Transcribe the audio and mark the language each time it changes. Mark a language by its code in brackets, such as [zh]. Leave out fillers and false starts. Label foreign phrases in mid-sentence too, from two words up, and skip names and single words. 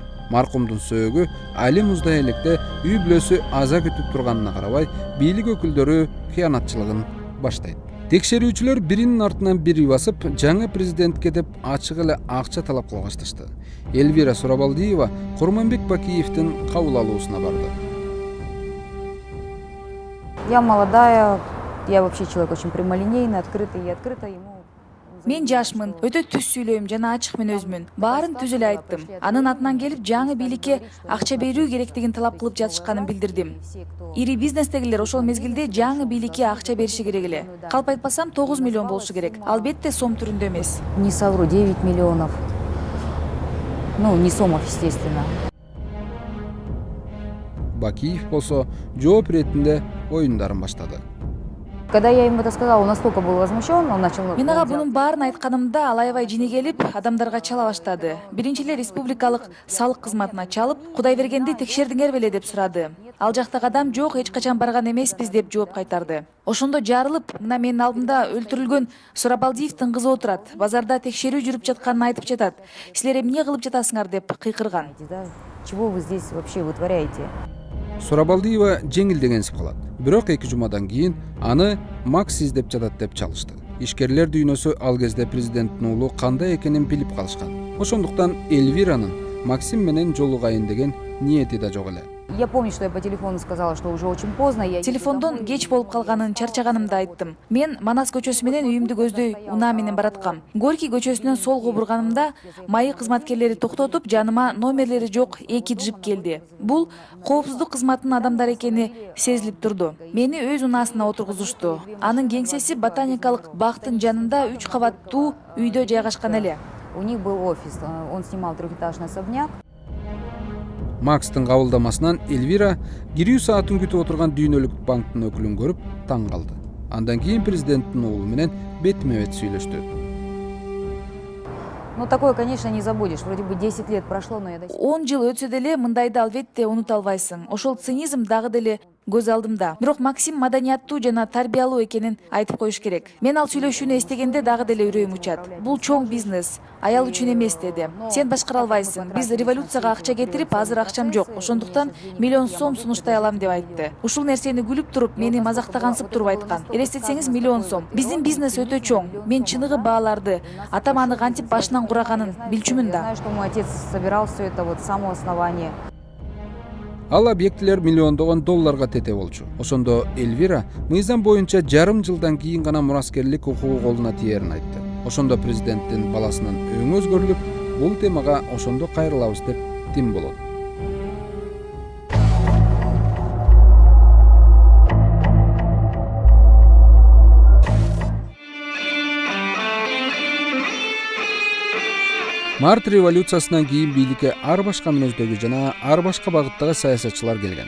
[ky] Маркумдун сөөгү али муздай электе үй бүлөсү аза күтүп турганына карабай, бийлик өкүлдөрү кыянатчылыгын баштайт. Текшерүүчүлөр биринин артынан бири басып, жаңы президентке деп ачык эле акча талап кылып башташты. Эльвира Сурабалдиева Курманбек Бакиевдин кабыл алуусуна барды. [ru] Я молодая, я вообще человек очень прямолинейный, открытый и открыто ему. [ky] Мен жашмын, өтө түз сүйлөйм жана ачык мен өзмүн. Баарын түз эле айттым. Анын атынан келип жаңы бийликке акча берүү керектигин талап кылып жатышканын билдирдим. Ири бизнестегилер ошол мезгилде жаңы бийликке акча бериши керек эле. Калп айтпасам 9 миллион болушу керек. Албетте сом түрүндө эмес. [ru] Не совру, 9 миллионов. Ну, не сомов, естественно. [ky] Бакиев болсо жооп иретинде оюндарын баштады. [ru] Когда я ему это сказала, он настолько был возмущен, он начал... [ky] Мен ага бунун баарын айтканымда ал аябай жини келип, адамдарга чала баштады. Биринчи эле республикалык салык кызматына чалып, Кудайбергенди текшердиңер беле деп сурады. Ал жактагы адам жок, эч качан барган эмеспиз деп жооп кайтарды. Ошондо жарылып, мына менин алдымда өлтүрүлгөн Сурабалдиевдин кызы отурат. Базарда текшерүү жүрүп жатканын айтып жатат. Силер эмне кылып жатасыңар деп кыйкырган. [ru] Чего вы здесь вообще вытворяете? [ky] Сурабалдиева жеңилдегенсип калат. Бирок 2 жумадан кийин аны Макс издеп жатат деп чалышты. Ишкерлер дүйнөсү ал кезде президенттин уулу кандай экенин билип калышкан. Ошондуктан Эльвиранын Максим менен жолугайын деген ниети да жок эле. [ru] Я помню, что я по телефону сказала, что уже очень поздно. [ky] Телефондон кеч болуп калганын чарчаганымды айттым. Мен Манас көчөсү менен үйүмдү көздөй унаа менен бараткам. Горький көчөсүнөн солго бурганымда майы кызматкерлери токтотуп, жаныма номерлери жок 2 джип келди. Бул коопсуздук кызматынын адамдары экени сезилип турду. Мени өз унаасына отургузушту. Анын кеңсеси ботаникалык бактын жанында 3 кабаттуу үйдө жайгашкан эле. [ru] У них был офис, он снимал трехэтажный особняк. [ky] Макстын кабылдамасынан Эльвира кирүү саатын күтүп отурган дүйнөлүк банктын өкүлүн көрүп таң калды. Андан кийин президенттин уулу менен бетме-бет сүйлөштү. [ru] Ну, такое, конечно, не забудешь. Вроде бы 10 лет прошло, но я до сих пор... [ky] 10 жыл өтсө деле мындайды албетте унута албайсың. Ошол цинизм дагы деле көз алдымда. Бирок Максим маданияттуу жана тарбиялуу экенин айтып коюш керек. Мен ал сүйлөшүүнү эстегенде дагы деле үрөйүм учат. Бул чоң бизнес, аял үчүн эмес деди. Сен башкара албайсың. Биз революцияга акча кетирип, азыр акчам жок. Ошондуктан миллион сом сунуштай алам деп айтты. Ушул нерсени күлүп туруп, мени мазактагансып туруп айткан. Элестетсеңиз, миллион сом. Биздин бизнес өтө чоң. Мен чыныгы бааларды, атам аны кантип башынан кураганын билчүмүн да. [ru] Знаю, что мой отец собирал все это вот с самого основания. [ky] Ал объектилер миллиондогон долларга тете болчу. Ошондо Эльвира мыйзам боюнча жарым жылдан кийин гана мураскерлик укугу колуна тиерин айтты. Ошондо президенттин баласынын өңү өзгөрүлүп, бул темага ошондо кайрылабыз деп тим болот. Март революциясынан кийин бийликке ар башка мүнөздөгү жана ар башка багыттагы саясатчылар келген.